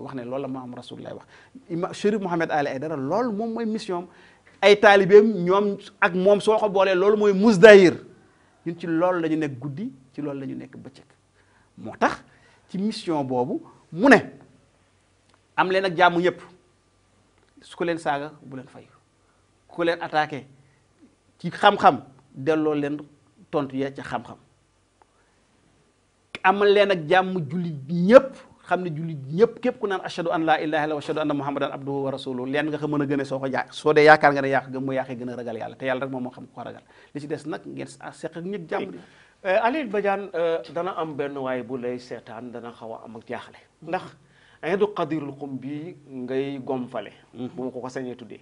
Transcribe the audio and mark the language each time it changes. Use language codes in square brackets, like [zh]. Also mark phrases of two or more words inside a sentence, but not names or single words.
[wo] wax ne loolu la maam rasulullahi wax imam Chérif Mouhamed Ali Aidara loolu moom mooy mission ay taalibeem ñoom ak moom soo ko boolee loolu mooy Mousdahir ñun ci loolu la ñu nekk guddi ci loolu la ñu nekk bëccëg moo tax ci mission boobu mu ne am leen ak jàmm ñëpp su ko leen saaga bu leen fay ku leen attaqué ci xam-xam delloo leen tontu ya ca xam-xam amal leen ak jàmm jullit ñëpp xam ne jullit ñëpp képp ku naan [ar] أشهد أن لا إله إلا وأشهد أن محمدا عبده ورسوله [wo] leen nga ko mën a gën a soo dee yaakaar nga ne yàq gëm mu yàqee gën a ragal yàlla te yàlla rek moom moo xam ko ragal li ci des nag ngeen seq ak ñëpp jàmm di Alioune Badiane dana am benn waaye bu lay seetaan dana xaw a am ak jaaxle ndax Iidu Qadirul Qum bii ngay gomfale bu ma ko sañee tuddee